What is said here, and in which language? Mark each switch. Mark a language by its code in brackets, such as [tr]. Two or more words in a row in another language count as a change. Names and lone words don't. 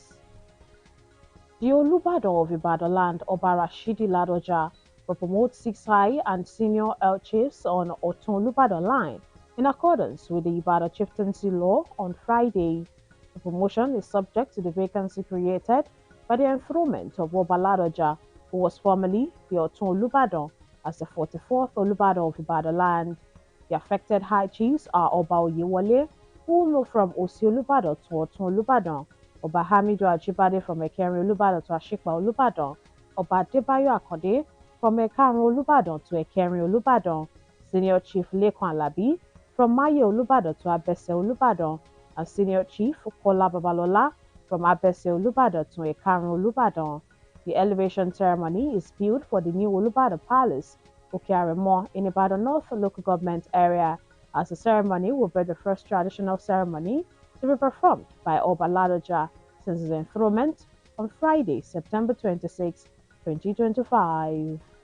[en] The Olubado of Ibadan land, Oba Rashidi Ladoja, will promote 6 high and senior L chiefs on Otun Olubadan line in accordance with the Ibadan chieftaincy law on Friday. The promotion is subject to the vacancy created by the enthronement of Oba Ladoja, who was formerly the Otun Olubadan, as the 44th Olubadan of Ibadan land. The affected high chiefs are Oba Oyewole, who will move from Osi Olubadan to Otun Olubadan, Oba Hamidu Ajibade from Ekeri Olubadan to Ashikpa Olubadan, Oba Adebayo Akande from Ekarun Olubadan to Ekeri Olubadan, Senior Chief Lekan Alabi from Maye Olubadan to Abese Olubadan, and Senior Chief Kola Babalola from Abese Olubadan to Ekarun Olubadan. The elevation ceremony is billed for the new Olubadan Palace, Okearemo, in Ibadan North local government area, as the ceremony will be the first traditional ceremony to be performed by Oba Ladoja since his enthronement on Friday, September 26, 2025.